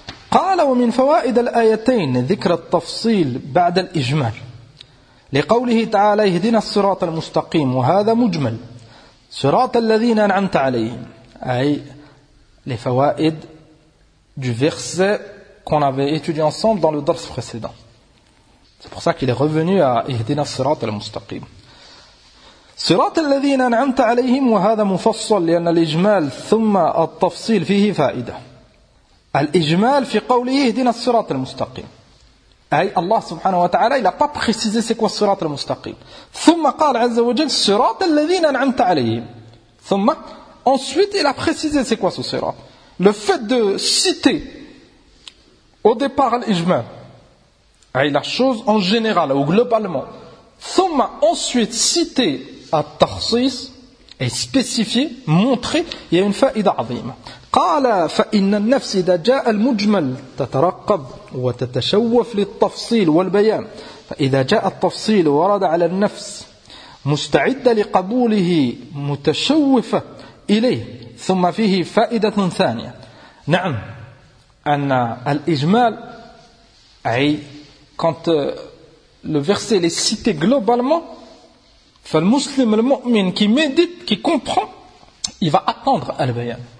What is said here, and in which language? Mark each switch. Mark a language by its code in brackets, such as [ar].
[ar] قال ومن فوائد الآيتين ذكر التفصيل بعد الإجمال لقوله تعالى اهدنا الصراط المستقيم وهذا مجمل صراط الذين أنعمت عليهم أي لفوائد [fr] du verset qu'on avait étudié ensemble dans le [ar] درس précédent. [fr] C'est pour ça qu'il est revenu à اهدنا الصراط المستقيم. [ar] صراط الذين أنعمت عليهم وهذا مفصل لأن الإجمال ثم التفصيل فيه فائدة. الإجمال في قوله اهدنا الصراط المستقيم [fr] Allah subhanahu wa ta'ala, il n'a pas précisé c'est quoi surat al-mustaqim. [ar] Thumma qala azza wa jalla surat alladhina an'amta alayhim. [fr] Thumma, ensuite il a précisé c'est quoi ce surat. Le fait de citer au départ l'ijmal, la chose en général ou globalement, thumma, ensuite citer à tahsis et spécifier, montrer, il y a une faïda azim. [ar] قال فإن النفس إذا جاء المجمل تترقب وتتشوف للتفصيل والبيان فإذا جاء التفصيل ورد على النفس مستعدة لقبوله متشوفة إليه ثم فيه فائدة ثانية نعم أن الإجمال أي [fr] quand le verset est cité globalement [ar] فالمسلم المؤمن [fr] qui médite qui comprend il va attendre [ar] البيان.